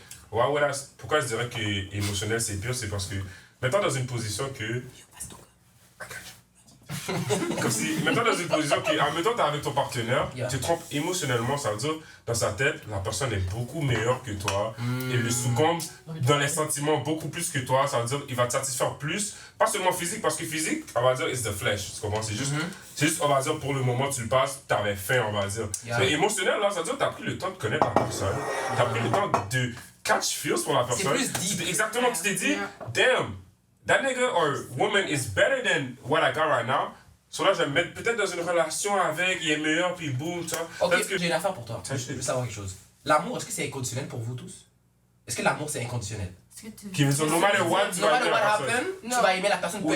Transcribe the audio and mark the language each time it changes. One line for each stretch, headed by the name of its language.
French: pourquoi je dirais que émotionnel c'est pire, c'est parce que maintenant dans une position que comme si, maintenant dans une position que, en même temps t'es avec ton partenaire, tu te trompes émotionnellement, ça veut dire, dans sa tête, la personne est beaucoup meilleure que toi, il le succombe dans les sentiments beaucoup plus que toi, ça veut dire, il va te satisfaire plus, pas seulement physique, parce que physique, on va dire,
English: it's the flesh,
French: tu comprends, c'est juste, on va dire, pour le moment, tu le passes, t'avais faim, on va dire. Mais émotionnel, là, ça veut dire, t'as pris le temps de connaître la personne, t'as pris le temps de
English: catch feels
French: pour la personne. C'est plus deep. Exactement, tu t'es dit,
English: damn, that nigga or woman is better than what I got right now.
French: So là, je vais me mettre peut-être dans une relation avec, il est meilleur, puis boum, tu vois. Ok, j'ai une affaire pour toi. Je veux savoir quelque chose. L'amour, est-ce que c'est inconditionnel pour vous tous? Est-ce que l'amour, c'est inconditionnel? Qui veut dire,
English: no matter what,
French: tu vas aimer la personne. Tu vas aimer la personne pour